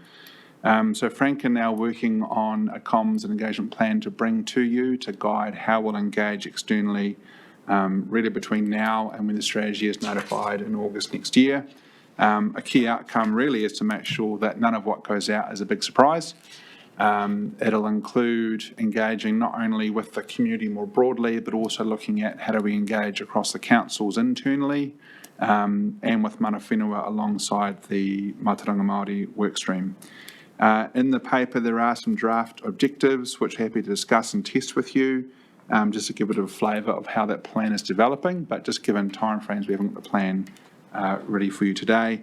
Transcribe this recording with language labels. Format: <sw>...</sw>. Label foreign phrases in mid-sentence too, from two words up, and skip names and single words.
<en>So Frank are now working on a comms and engagement plan to bring to you to guide how we'll engage externally really between now and when the strategy is notified in August next year. A key outcome really is to make sure that none of what goes out is a big surprise. It'll include engaging not only with the community more broadly, but also looking at how do we engage across the councils internally and with</en> <mi>mana whenua</mi> <en>alongside the</en> <mi>Mātauranga Māori</mi> <en>workstream. In the paper, there are some draft objectives, which I'm happy to discuss and test with you, just to give it a flavour of how that plan is developing. But just given timeframes, we haven't got the plan ready for you today.</en>